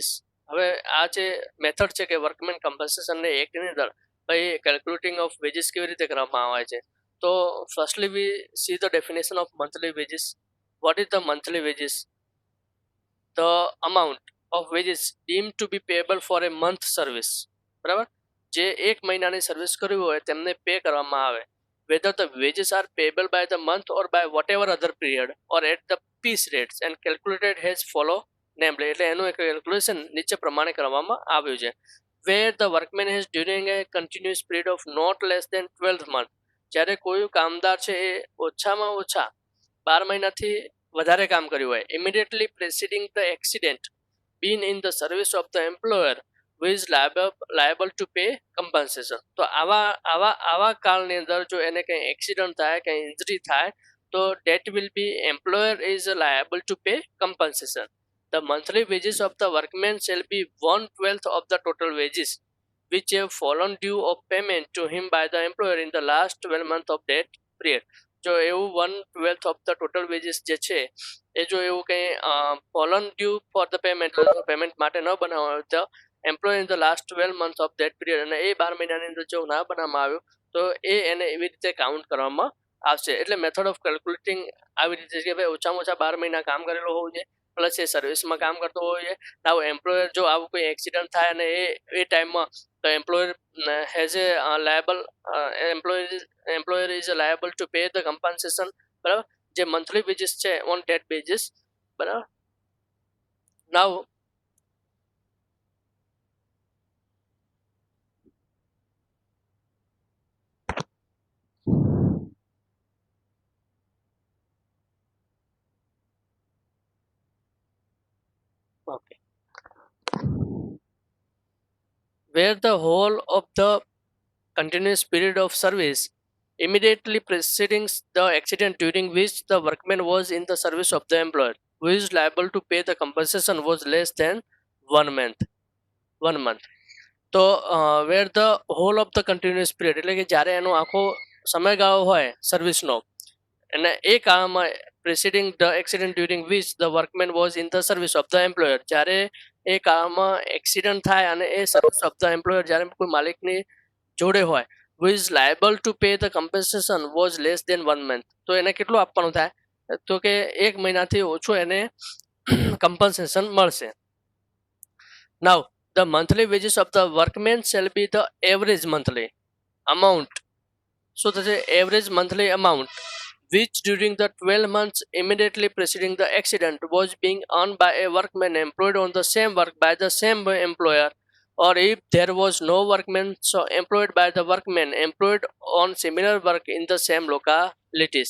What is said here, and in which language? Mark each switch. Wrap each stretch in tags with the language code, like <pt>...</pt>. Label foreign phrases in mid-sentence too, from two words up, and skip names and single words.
<gu>હવે આ જે મેથડ છે કે વર્કમેન કમ્પન્સેશનને એક્ટની અંદર ભાઈ</gu> <en>calculating of wages</en> <gu>કેવી રીતે કરવામાં આવે છે.</gu> <en>તો firstly we see the definition of monthly wages. What is the monthly wages? The amount of wages deemed to be payable for a month service.</en> <gu>બરાબર, જે એક મહિનાની સર્વિસ કર્યું હોય તેમને પે કરવામાં આવે.</gu> <en>whether the wages are payable by the month or by whatever other period or at the piece rates and calculated as follow namely.</en> <gu>એટલે એનું એક કેલ્ક્યુલેશન નીચે પ્રમાણે કરવામાં આવ્યું છે.</gu> <en>where the workman has during a continuous period of not less than 12 month.</en> <gu>જ્યારે કોઈ કામદાર છે એ ઓછામાં ઓછા 12 મહિનાથી વધારે કામ કર્યું હોય,</gu> <en>immediately preceding the accident been in the service of the employer who is liable to pay compensation.</en> <gu>તો આવા કાળની અંદર જો એને કંઈ એક્સિડન્ટ થાય, કંઈ ઇન્જરી થાય તો</gu> <en>that will be employer is liable to pay compensation. The monthly wages of the workman shall be 1/12 of the total wages which have fallen due of payment to him by the employer in the last 12 months of that period.</en> <gu>જો એવું 1/12</gu> <en>of the total wages</en> <gu>જે છે એ જો એવું કંઈ</gu> <en>fallen due for the payment</en> <gu>માટે ન બનાવવામાં આવ્યું તો</gu> <en>employ in the last 12 months of that period</en> <gu>અને એ 12 મહિનાની અંદર જો ના બનાવવામાં આવ્યું તો એ એને એવી રીતે કાઉન્ટ કરવામાં આવશે. એટલે</gu> <en>method of calculating</en> <gu>આવી રીતે છે કે ભાઈ ઓછામાં ઓછા 12 મહિના કામ કરેલું હોવું જોઈએ, પ્લસ એ સર્વિસમાં કામ કરતો હોવો જોઈએ. આવું એમ્પ્લોયર જો આવું કોઈ એક્સિડન્ટ થાય અને એ ટાઈમમાં તો</gu> <en>employer has a liable employer is liable to pay the compensation.</en> <gu>બરાબર, જે</gu> <en>monthly wages</en> <gu>છે</gu> <en>on that basis. બરાબર, નાવ okay, where the whole of the continuous period of service immediately preceding the accident during which the workman was in the service of the employer who is liable to pay the compensation was less than 1 month. તો where the whole of the continuous period</en> <gu>એટલે કે જ્યારે એનો આખો સમયગાળો હોય સર્વિસનો અને એ કાળમાં</gu> <en>preceding the accident during which the workman was in the service of the employer,</en> <gu>જ્યારે એ કાળમાં એક્સિડન્ટ થાય અને એ</gu> <en>service of the employer</en> <gu>જ્યારે કોઈ માલિકની જોડે હોય</gu> <en>who is liable to pay the compensation was less than 1 month.</en> <gu>તો એને કેટલું આપવાનું થાય? તો કે 1 મહિનાથી ઓછું એને compensation મળશે.</gu> <en>Now the monthly wages of the workman shall be the average monthly amount.</en> <gu>શું થશે?</gu> <en>average monthly amount which during the 12 months immediately preceding the accident was being earned by a workman employed on the same work by the same employer, or if there was no workman so employed by the workman employed on similar work in the same localities.</en>